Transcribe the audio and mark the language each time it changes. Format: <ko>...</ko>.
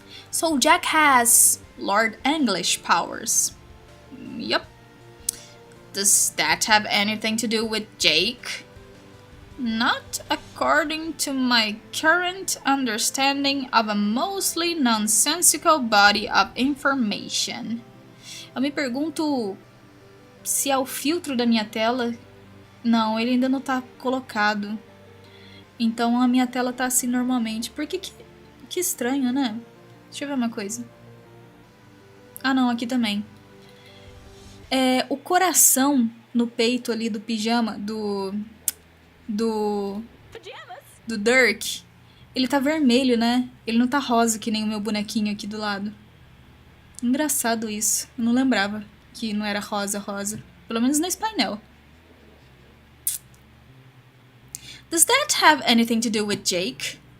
<en>So Jack has Lord English powers. Yep. Does that have anything to do with Jake? Not according to my current understanding of a mostly nonsensical body of information.</en> <pt>Eu me pergunto se é o filtro da minha tela. Não, ele ainda não tá colocado. Então a minha tela tá assim normalmente. Por que estranho, né? Deixa eu ver uma coisa. Ah, não, aqui também. O coração no peito ali do pijama, do Dirk, ele tá vermelho, né? Ele não tá rosa que nem o meu bonequinho aqui do lado. Engraçado isso. Eu não lembrava que não era rosa. Pelo menos nesse painel.</pt> <en>Does that have anything to do with Jake?</en>